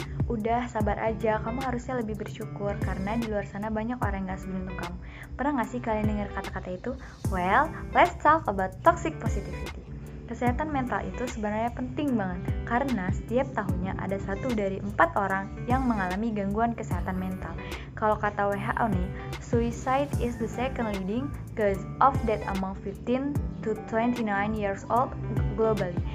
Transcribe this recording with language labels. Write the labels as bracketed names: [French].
[Indonesian] Udah, sabar aja, kamu harusnya lebih bersyukur karena di luar sana banyak orang yang gak seberuntung kamu. Pernah gak sih kalian dengar kata-kata itu? [English] Well, let's talk about toxic positivity. [Indonesian] Kesehatan mental itu sebenarnya penting banget karena setiap tahunnya ada 1 dari 4 orang yang mengalami gangguan kesehatan mental. Kalau kata WHO nih, [English] suicide is the second leading cause of death among 15 to 29 years old globally.